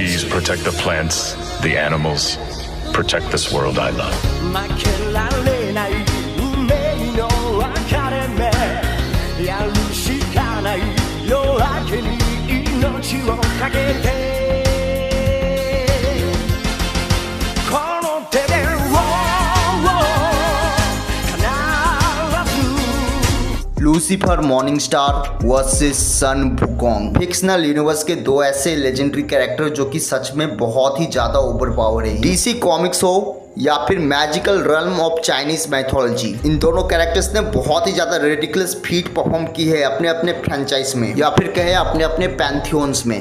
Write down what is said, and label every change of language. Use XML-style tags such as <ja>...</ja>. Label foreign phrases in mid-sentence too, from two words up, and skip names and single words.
<en>protect the plants, the animals, protect this world I love.</en> <ja>負けられない運命の分かれ目やるしかない夜明けに命をかけてこの手で</ja> <hi>लूसीफर मॉर्निंग स्टार वर्सेस सन वुकोंग। फिक्शनल यूनिवर्स के दो ऐसे</hi> <en>legendary character</en> <hi>जो कि सच में बहुत ही ज्यादा</hi> <en>over power</en> <hi>है। डीसी कॉमिक्स हो या फिर</hi> <en>magical realm of Chinese mythology,</en> <hi>इन दोनों कैरेक्टर्स ने बहुत ही ज्यादा</hi> <en>ridiculous feat perform</en> <hi>की है अपने अपने फ्रेंचाइज में या फिर कहे अपने अपने पैंथियोन्स में।</hi>